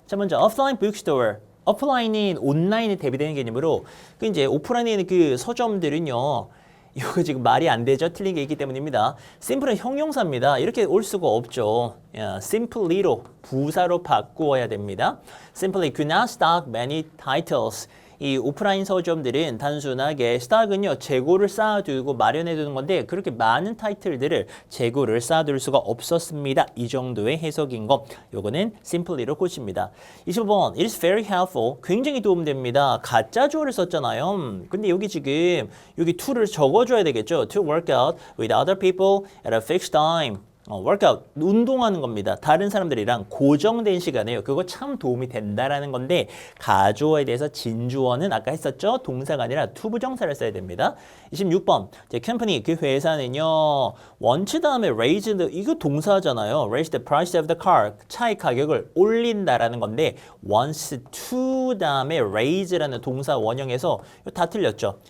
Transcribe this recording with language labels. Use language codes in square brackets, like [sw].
[ko] 자, 먼저 offline bookstore. 오프라인인 온라인에 대비되는 개념으로 그 이제 오프라인에 있는 그 서점들은요. 이거 지금 말이 안 되죠? 틀린 게 있기 때문입니다. simple은 형용사입니다. 이렇게 올 수가 없죠. simply로 부사로 바꾸어야 됩니다. [en] simply could not stock many titles. [ko] 이 오프라인 서점들은 단순하게 스탁은요 재고를 쌓아두고 마련해두는 건데 그렇게 많은 타이틀들을 재고를 쌓아둘 수가 없었습니다. 이 정도의 해석인 거 요거는 simply로 꽂힙니다. 25번 [en] It is very helpful. [ko] 굉장히 도움됩니다. 가짜 주어를 썼잖아요. 근데 여기 지금 여기 to를 적어줘야 되겠죠. [en] To work out with other people at a fixed time. [ko] workout, 운동하는 겁니다. 다른 사람들이랑 고정된 시간에요. 그거 참 도움이 된다라는 건데 가주어에 대해서 진주어는 아까 했었죠? 동사가 아니라 투부정사를 써야 됩니다. 26번, company, 그 회사는요. want 다음에 raise, 이거 동사잖아요. [en] raise the price of the car, [ko] 차의 가격을 올린다라는 건데 wants to 다음에 raise라는 동사 원형에서 다 틀렸죠.